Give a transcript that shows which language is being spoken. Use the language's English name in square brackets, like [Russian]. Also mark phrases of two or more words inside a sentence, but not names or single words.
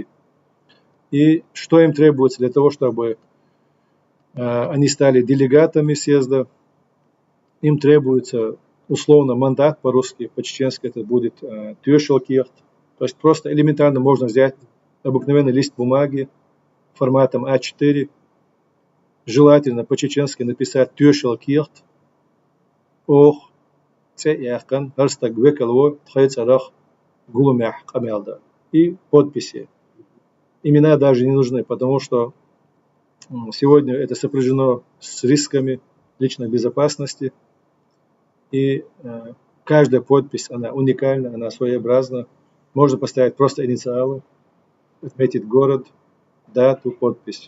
[Russian] И что им требуется для того, чтобы они стали делегатами съезда? Им требуется условно мандат по-русски, по-чеченски это будет тюшелкехт. То есть просто элементарно можно взять обыкновенный лист бумаги форматом А4, желательно по-чеченски написать [Chechen] тюшелкехт, ох, цеяхкан, харстак векалво, тхайцарах, гулумях камелда. [Russian] И подписи. Имена даже не нужны, потому что сегодня это сопряжено с рисками личной безопасности. И каждая подпись, она уникальна, она своеобразна. Можно поставить просто инициалы, отметить город, дату, подпись.